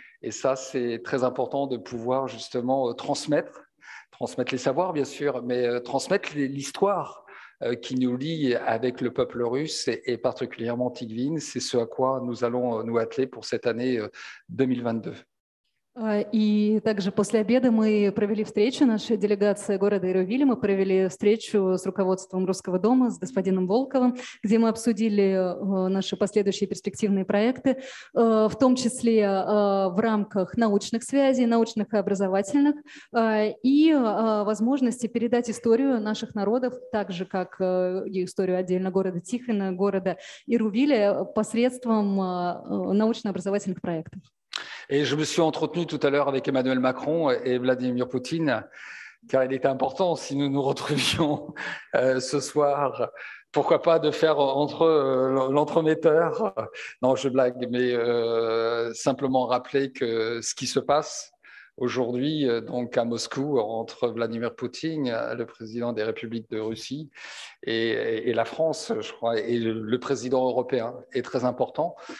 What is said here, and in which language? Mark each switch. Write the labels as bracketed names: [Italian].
[French] Et ça c'est très important de pouvoir justement transmettre les savoirs bien sûr, mais transmettre l'histoire qui nous lie avec le peuple russe et particulièrement Tiqueville. C'est ce à quoi nous allons nous atteler pour cette année 2022. [Russian] И также после обеда мы провели встречу, наша делегация города Эрувиля, мы провели встречу с руководством Русского дома, с господином Волковым, где мы обсудили наши последующие перспективные проекты, в том числе в рамках научных связей, научных и образовательных, и возможности передать историю наших народов, так же, как и историю отдельно города Тихвина, города Эрувиля, посредством научно-образовательных проектов. [French] Et je me suis entretenu tout à l'heure avec Emmanuel Macron et Vladimir Poutine, car il était important, si nous nous retrouvions ce soir, pourquoi pas de faire entre l'entremetteur. Non, je blague, mais simplement rappeler que ce qui se passe aujourd'hui, donc à Moscou, entre Vladimir Poutine, le président des républiques de Russie, et la France, je crois, et le président européen est très important.